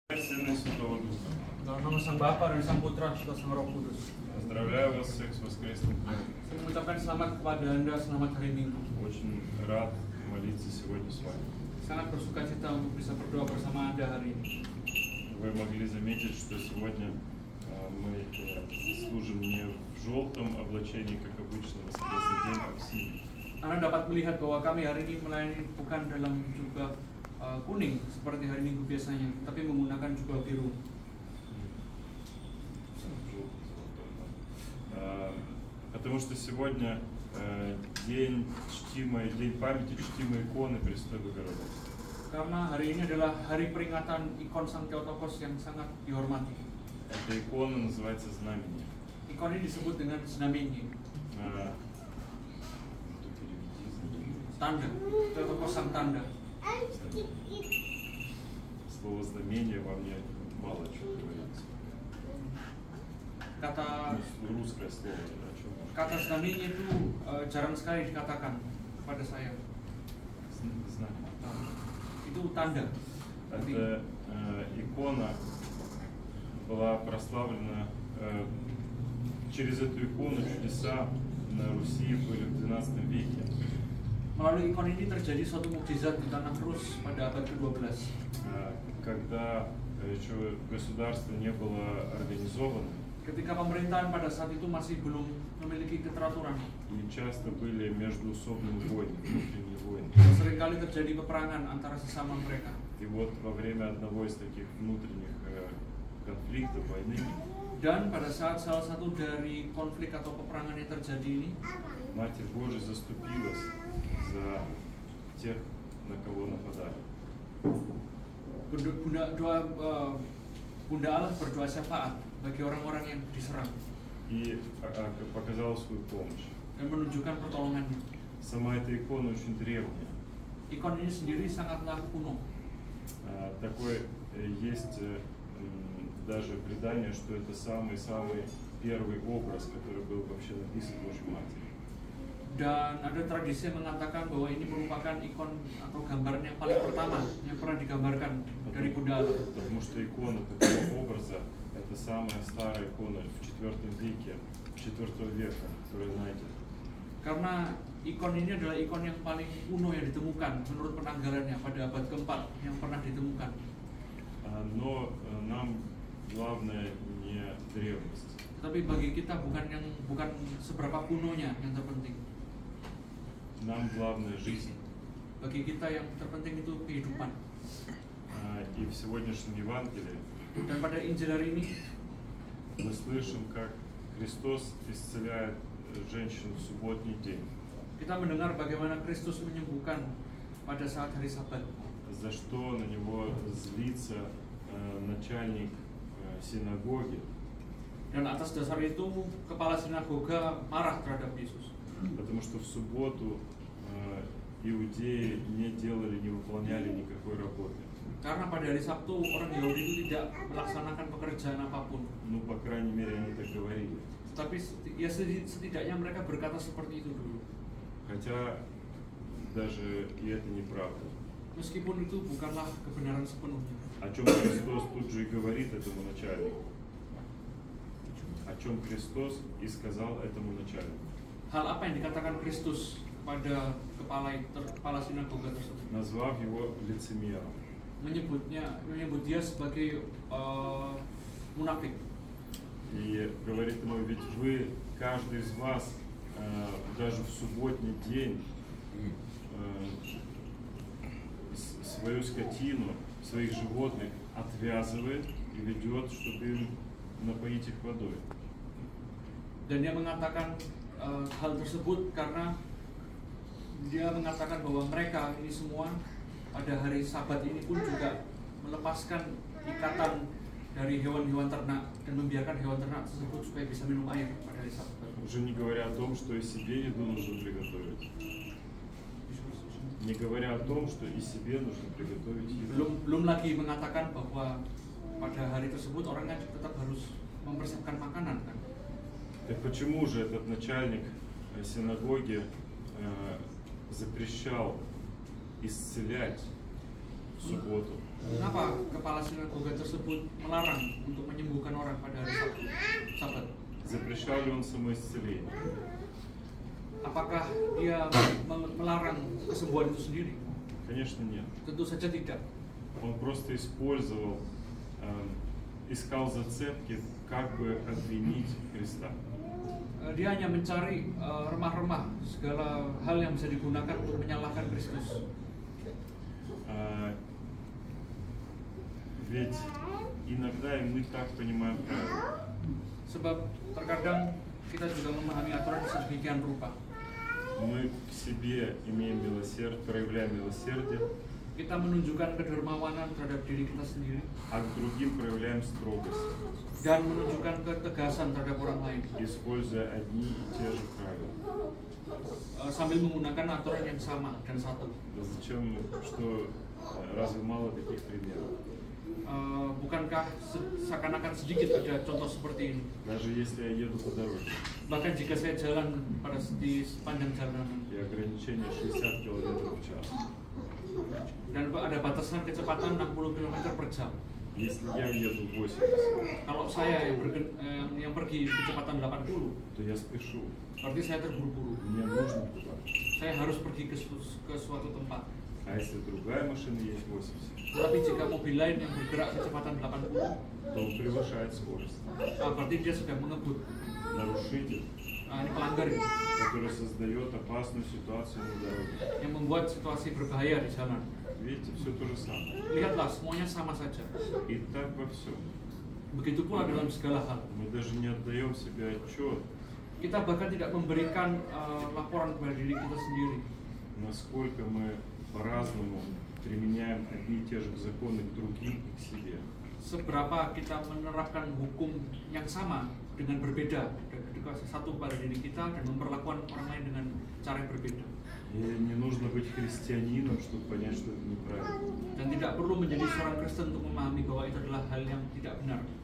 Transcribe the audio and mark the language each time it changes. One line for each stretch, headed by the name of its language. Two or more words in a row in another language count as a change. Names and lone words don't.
Russian: Сына и Святого Духа.
Indonesian: Dalam nama Sang Bapa dan Sang Putra serta Sang Roh Kudus.
Russian: Поздравляю вас всех с воскресным днем.
Indonesian: Saya mengucapkan selamat kepada Anda, selamat hari Minggu.
Russian: Очень рад молиться сегодня с вами.
Indonesian: Sangat bersuka cita untuk bisa berdoa bersama Anda hari ini.
Russian: Вы могли заметить, что сегодня мы служим не в желтом облачении, как обычно, воскресный день, а в синем.
Indonesian: Anda dapat melihat bahwa kami hari ini melayani bukan dalam jubah kuning seperti hari Minggu biasanya, tapi menggunakan jubah biru.
Russian: Потому что сегодня день памяти чтимой иконы Пресвятой Богородицы.
Indonesian: Karena hari ini adalah hari peringatan ikon Sang Theotokos yang sangat dihormati.
Russian: Эта икона называется знамение.
Indonesian: Ikon ini disebut dengan znamienie. Tanda, Theotokos Sang Tanda.
Russian: Слово знамение во мне мало чего говорит. Русское слово, о чем?
Indonesian: Kata znamienie itu jarang sekali dikatakan kepada saya. Itu tanda.
Russian: Эта икона была прославлена, через эту икону чудеса на Руси были в XII веке.
Indonesian: Melalui ikon ini terjadi suatu mukjizat di tanah Rus pada abad ke-12.
Russian: Когда еще государство не было организовано.
Indonesian: Ketika pemerintahan pada saat itu masih belum memiliki keteraturan.
Russian: И часто были междуусобные войны, внутренние войны.
Indonesian: Seringkali terjadi peperangan antara sesama mereka.
Russian: И вот во время одного из таких внутренних конфликтов, войны,
Indonesian: dan pada saat salah satu dari konflik atau peperangan yang terjadi ini,
Russian: Матерь Божия заступилась за тех, на кого нападали.
Indonesian: Bunda Allah berdoa syafaat bagi orang-orang yang diserang.
Russian: И показала свою помощь.
Indonesian: Dan menunjukkan pertolongannya.
Russian: Сама эта икона очень древняя.
Indonesian: Ikon ini sendiri sangatlah kuno.
Russian: Такой есть даже предание, что это самый-самый первый образ, который был вообще написан Божьей Матерью.
Indonesian: Dan ada tradisi yang mengatakan bahwa ini merupakan ikon atau gambaran yang paling pertama yang pernah digambarkan dari Bunda Allah.
Russian: Потому что икона такого образа это самая старая икона в IV веке, IV века, которую знаете.
Indonesian: Karena ikon ini adalah ikon yang paling kuno yang ditemukan menurut penanggalannya pada abad ke-4 yang pernah ditemukan.
Russian: Но нам главное не древность.
Indonesian: Tapi bagi kita bukan seberapa kunonya yang terpenting.
Russian: Нам главное жизнь.
Indonesian: Bagi kita yang terpenting itu kehidupan.
Russian: И в сегодняшнем Евангелии
Indonesian: dan pada Injil hari ini
Russian: мы слышим, как Христос исцеляет женщину в субботний день.
Indonesian: Kita mendengar bagaimana Kristus menyembuhkan pada saat hari Sabat.
Russian: За что на него злится начальник синагоги.
Indonesian: Dan atas dasar itu kepala sinagoga marah terhadap Yesus.
Russian: Потому что в субботу иудеи не выполняли никакой работы.
Indonesian: Karena pada hari Sabtu orang Yahudi itu tidak melaksanakan pekerjaan apapun.
Russian: Ну, по крайней мере, они так говорили.
Indonesian: Tapi ya setidaknya mereka berkata seperti itu dulu.
Russian: Хотя даже и это неправда.
Indonesian: Meskipun itu bukanlah kebenaran sepenuhnya.
Russian: О чем Христос тут же и говорит этому начальнику. О чем Христос и сказал этому начальнику.
Indonesian: Hal apa yang dikatakan Kristus kepada kepala sinagoga tersebut?
Russian: Назвав его лицемером.
Indonesian: Menyebut dia sebagai munafik.
Russian: И говорит ему, ведь вы, каждый из вас, даже в субботний день, свою скотину, своих животных отвязывает и ведет, чтобы им напоить их водой.
Indonesian: Dan dia mengatakan hal tersebut karena dia mengatakan bahwa mereka ini semua pada hari Sabat ini pun juga melepaskan ikatan dari hewan-hewan ternak dan membiarkan hewan ternak tersebut supaya bisa minum air pada hari Sabat.
Russian: Уже не говоря о том, что и себе еду нужно приготовить. Не говоря о том, что и себе нужно приготовить еду.
Indonesian: Belum lagi mengatakan bahwa pada hari tersebut orang kan tetap harus mempersiapkan makanan kan.
Russian: Так почему же этот начальник синагоги запрещал исцелять в в субботу.
Indonesian: Kenapa kepala sinagoga tersebut melarang untuk menyembuhkan orang pada hari Sabat?
Russian: Запрещал ли он самоисцеление?
Indonesian: Apakah dia melarang kesembuhan itu sendiri?
Russian: Конечно, нет.
Indonesian: Tentu saja tidak.
Russian: Он просто использовал, искал зацепки, как бы обвинить Христа.
Indonesian: Dia hanya mencari remah-remah segala hal yang bisa digunakan untuk menyalahkan Kristus.
Russian: Ведь иногда и мы так понимаем правильно.
Indonesian: Sebab terkadang kita juga memahami aturan sedemikian rupa.
Russian: Мы к себе имеем проявляем милосердие,
Indonesian: Kita menunjukkan kedermawanan terhadap diri kita sendiri
Russian: а к другим проявляем строгость,
Indonesian: dan menunjukkan ketegasan terhadap orang lain,
Russian: используя одни и те же правила.
Indonesian: sambil menggunakan aturan yang sama dan satu.
Russian: Зачем, разве мало таких примеров?
Indonesian: Bukankah seakan-akan sedikit ada contoh seperti ini?
Russian: Даже если я еду по дороге,
Indonesian: Bahkan jika saya jalan di sepanjang jalanan
Russian: и ограничение 60 км в час.
Indonesian: dan ada batasan kecepatan 60 km per jam.
Russian: Если я еду 80,
Indonesian: Kalau saya yang pergi kecepatan 80,
Russian: то я спешу.
Indonesian: berarti saya terburu-buru.
Russian: Мне нужно туда.
Indonesian: Saya harus pergi ke suatu tempat.
Russian: А если другая машина есть 80,
Indonesian: Tetapi jika mobil lain yang bergerak kecepatan 80,
Russian: то он превышает скорость.
Indonesian: berarti dia sudah mengebut.
Russian: Нарушитель,
Indonesian: Ini pelanggar ini,
Russian: который создает опасную ситуацию на дороге.
Indonesian: yang membuat situasi berbahaya di jalan.
Russian: Видите, все то же самое.
Indonesian: Lihatlah, semuanya sama saja.
Russian: И так во всем.
Indonesian: Begitu pula dalam segala hal.
Russian: Мы даже не отдаем себе отчет,
Indonesian: Kita bahkan tidak memberikan laporan kepada diri kita sendiri.
Russian: насколько мы по-разному применяем одни и те же законы к другим и к себе.
Indonesian: Seberapa kita menerapkan hukum yang sama dengan berbeda satu pada diri kita dan memperlakukan orang lain dengan cara yang berbeda.
Russian: И не нужно быть христианином, чтобы понять, что это неправильно.
Indonesian: Dan tidak perlu menjadi seorang Kristen untuk memahami bahwa itu adalah hal yang tidak benar.